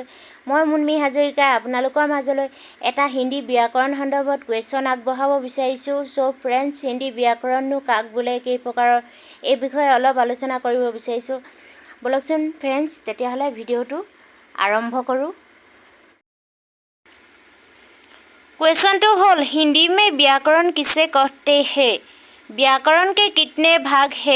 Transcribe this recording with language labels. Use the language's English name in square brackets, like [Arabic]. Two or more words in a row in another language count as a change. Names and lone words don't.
[Assamese] মই মুনমি হাজৰিকাই আপোনালোকৰ মাজলৈ এটা হিন্দী ব্যাকৰণ সন্দৰ্ভত কুৱেশ্যন আগবঢ়াব বিচাৰিছোঁ। ফ্ৰেণ্ডছ, হিন্দী ব্যাকৰণনো কাক বোলে, কেই প্ৰকাৰৰ, এই বিষয়ে অলপ আলোচনা কৰিব বিচাৰিছোঁ। বলকচোন ফ্ৰেণ্ডছ, তেতিয়াহ'লে ভিডিঅ'টো আৰম্ভ কৰোঁ। কুৱেশ্যনটো হ'ল, [Hindi] হিন্দী में व्याकरण किसे कहते हैं? व्याकरण के कितने भाग हैं?